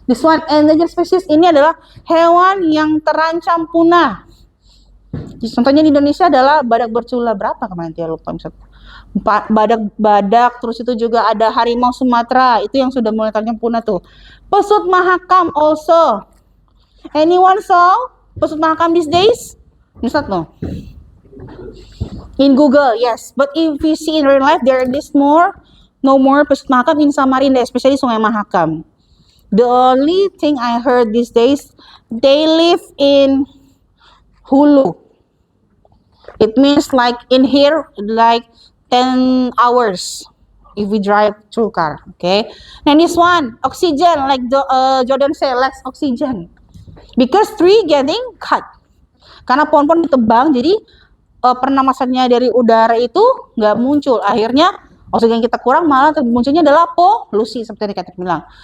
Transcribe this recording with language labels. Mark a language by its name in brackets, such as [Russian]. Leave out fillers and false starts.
[English] This one, endangered species, [Indonesian] ini adalah hewan yang terancam punah. Contohnya di Indonesia adalah badak bercula. Berapa kemarin ya, lupa misalnya. Badak, terus itu juga ada harimau Sumatera, itu yang sudah mulai terancam punah tuh. Pesut mahakam also. [English] Anyone saw pesut mahakam these days? Not no. In Google, yes. But if you see in real life, there is no more pesut mahakam in Samarinda, especially Sungai Mahakam. The only thing I heard these days, they live in Hulu. It means like in here, like 10 hours if we drive through car. Okay. And this one, oxygen, like Jordan said, less oxygen. Because tree getting cut. [Indonesian] Karena pohon-pohon ditebang, jadi pernapasannya dari udara itu nggak muncul. Akhirnya oksigen kita kurang, malah munculnya adalah polusi seperti yang Kak bilang.